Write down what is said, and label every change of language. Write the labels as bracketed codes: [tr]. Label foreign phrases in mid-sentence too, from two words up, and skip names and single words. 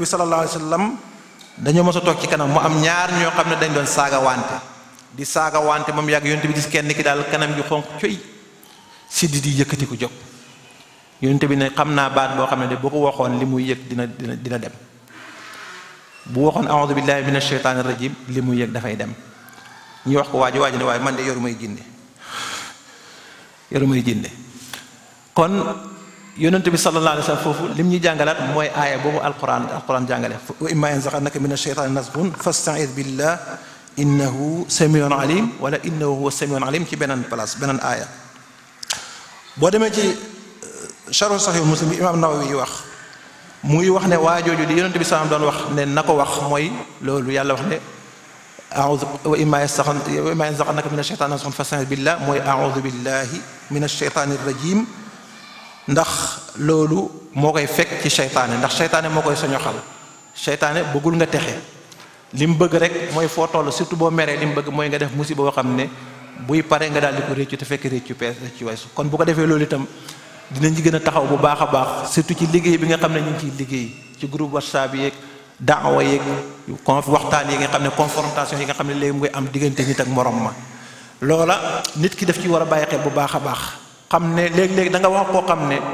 [ar] صلى الله عليه وسلم [wo] dañoo mos a toog ci kanam mu am ñaar ñoo xam ne dañ doon saaga wante moom yàgg yonente bi gis kenn ki daal kanam gi xonq coy siddi di yëkkati ko jóg yonente bi ne xam naa baat boo xam ne de boo ko waxoon li muy yëg dina dem bu waxoon [ar] أعوذ بالله من الشيطان الرجيم [wo] li muy yëg dafay dem ñu wax ko waaji ne waaye man de yoru may jinde kon yonente bi [ar] صلى الله عليه وسلم [wo] foofu lim ñuy jàngalaat mooy aaya boobu alquran jàngale [ar] وإما ينزغنك من الشيطان نزغ فاستعذ بالله إنه سميع عليم ولا إنه هو سميع عليم [wo] ci beneen place beneen aaya boo demee ci sharh sahih muslim bi imam Nawawi wax mu ngi wax ne waajooju di yonente bi sallam doon wax ne na ko wax mooy loolu yàlla wax ne [ar] أعوذ وإما ينزغنك من الشيطان نزغ فاستعذ بالله [wo] mooy [ar] أعوذ بالله من الشيطان الرجيم [wo] ndax loolu moo koy fekk ci seytaane ndax seytaane moo koy soñoxal seytaane bëggul nga texe li mu bëgg rek mooy foo toll surtout boo meree li mu bëgg mooy nga def musiba boo xam ne buy pare nga daal di ko réccu te fekk réccu weesu kon bu ko defee loolu itam dinañ ci gën a taxaw bu baax a baax surtout ci liggéey bi nga xam ne ñu ngi ciy liggéey ci groupe WhatsApp yeeg daawa yeeg waxtaan yi nga xam ne confrontation yi nga xam ne léegi mu ngi am diggante nit ak morom ma loola nit ki daf ci war a bàyyi xel bu baax a baax xam ne léegi-léegi da nga wax koo xam ne